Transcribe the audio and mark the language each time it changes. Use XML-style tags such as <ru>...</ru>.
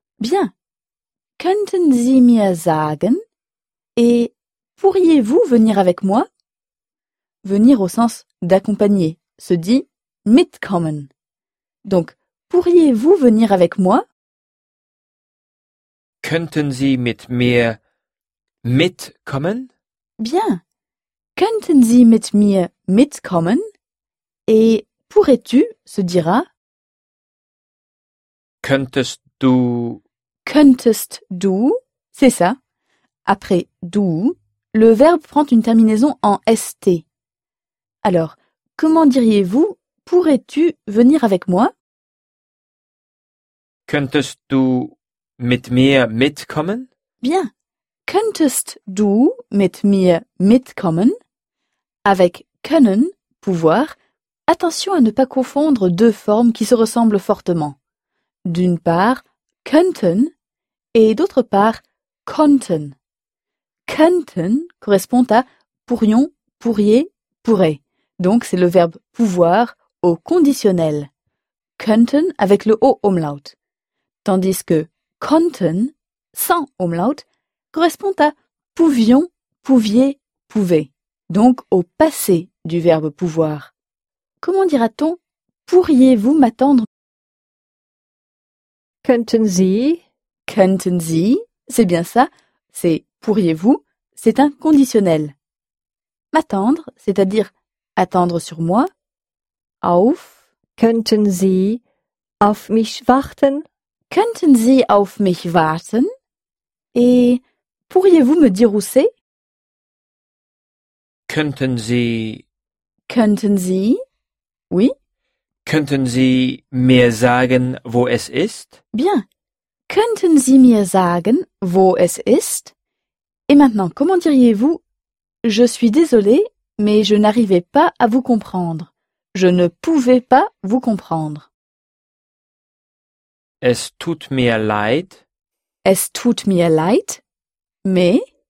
<de>Bien. Könnten Sie mir sagen?</de> <fr>Et pourriez-vous venir avec moi? Venir au sens d'accompagner se dit mitkommen. Donc, pourriez-vous venir avec moi?</fr> <de>Könnten Sie mit mir mitkommen?</de> <fr>Bien.</fr> <de>Könnten Sie mit mir mitkommen?</de> <fr>Et pourrais-tu se dira?</fr> <de>Könntest du? Könntest du?</de> <fr>C'est ça. Après du, le verbe prend une terminaison en st. Alors, comment diriez-vous pourrais-tu venir avec moi?</fr> <de>Könntest du mit mir mitkommen?</de> <fr>Bien.</fr> <de>Könntest du mit mir mitkommen?</de> <fr>Avec können, pouvoir, attention à ne pas confondre deux formes qui se ressemblent fortement. D'une part, könnten et d'autre part, konnten. Könnten correspond à pourrions, pourriez, pourrait. Donc c'est le verbe pouvoir au conditionnel. Könnten avec le O umlaut. Tandis que konnten, sans umlaut, correspond à pouvions, pouviez, pouvait. Donc au passé du verbe pouvoir. Comment dira-t-on pourriez-vous m'attendre?</fr> <de>Könnten Sie? Könnten Sie?</de> <fr>C'est bien ça. C'est pourriez-vous? C'est un conditionnel. M'attendre, c'est-à-dire attendre sur moi.</fr> <de>Auf. Könnten Sie auf mich warten? Könnten Sie auf mich warten?</de> <fr>Et pourriez-vous me dire où c'est?</fr> <de>Könnten Sie? Könnten Sie? Oui. Könnten Sie mir sagen, wo es ist?</de> <fr>Bien.</fr> <de>Könnten Sie mir sagen, wo es ist?</de> <fr>Et maintenant, comment diriez-vous? Je suis désolée, mais je n'arrivais pas à vous comprendre. Je ne pouvais pas vous comprendre.</fr> <de>Es tut mir leid. Es tut mir leid. Mais.</de>